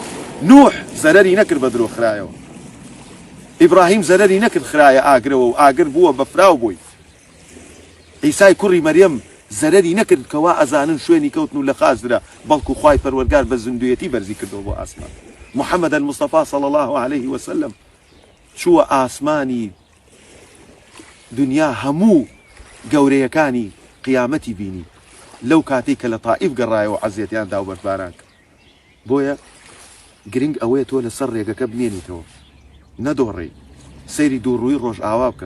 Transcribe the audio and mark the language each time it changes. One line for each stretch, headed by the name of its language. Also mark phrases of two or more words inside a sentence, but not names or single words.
Central Kurdish: نوح زەرەری نەکرد بە درۆ خرایەوە، ئیبراهیم زەرەری نەکرد خرایە ئاگرەوە و ئاگر بووە بە فراو بووی، عیسای کوڕی مەریەم زەرەری نەکرد کەوا ئەزانن شوێنی کەوتن و لە خازرا، بەڵکو خوای پەروەردگار بە زیندویەتی بەرزی کردەوە بۆ ئاسمان. محەممەد المستەفا
Arabic: صلى الله عليه وسلم
Central Kurdish: چووە ئاسمانی دنیا هەموو گەورەیەکانی قیامەتی بینی لەو کاتێک کە لە طائیف گەڕایەوە عەزیەتیان دا و بەرباران کرد. بۆیە گرنگ ئەوەیە تۆ لەسەر ڕێگەکە بمێنیتەوە، نەدۆڕێی، سەیری دووڕووی ڕۆژ ئاوا بکە.